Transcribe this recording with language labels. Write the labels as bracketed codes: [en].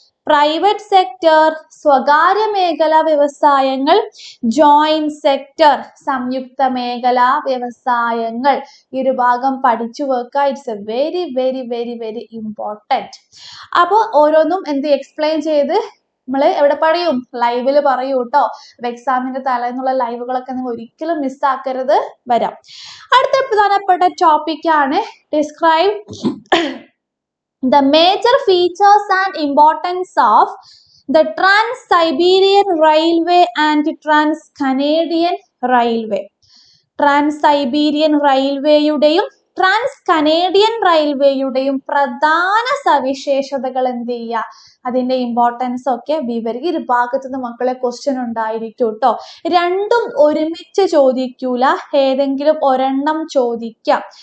[ml] Private sector, സ്വകാര്യ മേഖലാ വ്യവസായങ്ങൾ, ജോയിന്റ് സെക്ടർ, സംയുക്ത മേഖലാ വ്യവസായങ്ങൾ. ഈ ഒരു ഭാഗം പഠിച്ചു വെക്കുക. [en] It's a very very very very important. [ml] അപ്പോൾ ഓരോന്നും എക്സ്പ്ലെയിൻ ചെയ്ത് നമ്മൾ എവിടെ പറയും? ലൈവിൽ പറയൂ കേട്ടോ. എക്സാമിന്റെ തലേന്നുള്ള ലൈവുകളൊക്കെ നിങ്ങൾ ഒരിക്കലും മിസ്സാക്കരുത്. വരാം. അടുത്ത പ്രധാനപ്പെട്ട ടോപ്പിക്കാണ് [en] Describe the major features and importance of the Trans-Siberian Railway and Trans-Canadian Railway. [ml] Trans-Siberian Railwayയുടെയും trans-Canadian റെയിൽവേയുടെയും പ്രധാന സവിശേഷതകൾ എന്ത് ചെയ്യുക? അതിന്റെ ഇമ്പോർട്ടൻസ് ഒക്കെ വിവരിക്കുക. ഈ ഭാഗത്ത് നിന്ന് മക്കളെ ക്വസ്റ്റ്യൻ ഉണ്ടായിരിക്കും കേട്ടോ. രണ്ടും ഒരുമിച്ച് ചോദിക്കൂല, ഏതെങ്കിലും ഒരെണ്ണം ചോദിക്കാം.